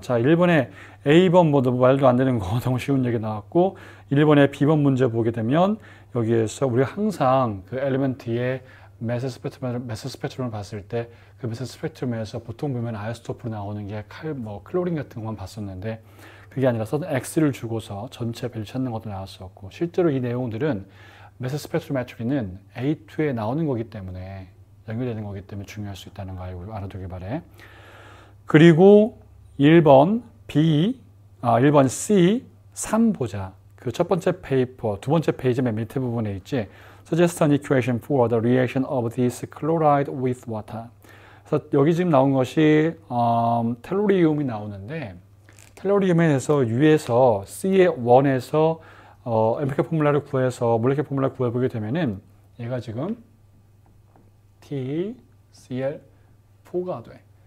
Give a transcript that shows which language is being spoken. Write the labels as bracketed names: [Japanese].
[Korean] 자, 1번에 A번 뭐 말도 안 되는 거 너무 쉬운 얘기 나왔고, 1번에 B번 문제 보게 되면 여기에서 우리가 항상 그 엘리먼트의 매스 스펙트럼을 봤을 때 그 매스 스펙트럼에서 보통 보면 아이소토프로 나오는 게 클로린 같은 것만 봤었는데, 그게 아니라서 X를 주고서 전체 밸류 찾는 것도 나왔었고, 실제로 이 내용들은 매스 스펙트로메트리는 A2에 나오는 거기 때문에 연결되는 거기 때문에 중요할 수 있다는 거 알아두길 바래. 그리고 1번 B, 1번 C, 3 보자. 그 첫 번째 페이퍼, 두 번째 페이지 맨 밑에 부분에 있지. [English] Suggest an equation for the reaction of this chloride with water. [Korean] 그래서 여기 지금 나온 것이 텔루리움이 나오는데, 텔루리움에 대해서 U에서 C의 1에서 엠피컬 포뮬라를 구해서 몰레큘 포뮬라 구해보게 되면은 얘가 지금 TCl4가 돼.